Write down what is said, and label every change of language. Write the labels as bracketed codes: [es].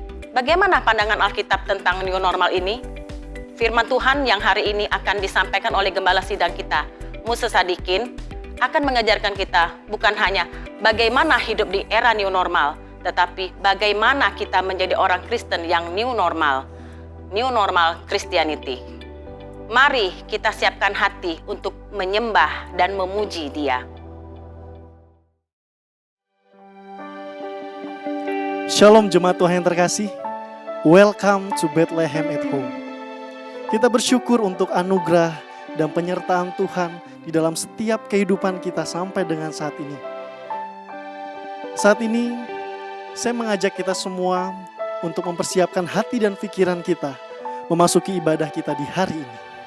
[id] Bagaimana pandangan Alkitab tentang new normal ini? Firman Tuhan yang hari ini akan disampaikan oleh Gembala Sidang kita, Musa Sadikin, akan mengajarkan kita bukan hanya bagaimana hidup di era new normal, tetapi bagaimana kita menjadi orang Kristen yang new normal Christianity. Mari kita siapkan hati untuk menyembah dan memuji Dia. Shalom jemaat Tuhan yang terkasih. [en] Welcome to Bethlehem at Home. [id] Kita bersyukur untuk anugerah dan penyertaan Tuhan di dalam setiap kehidupan kita sampai dengan saat ini. Saat ini, saya mengajak kita semua untuk mempersiapkan hati dan pikiran kita memasuki ibadah kita di hari ini.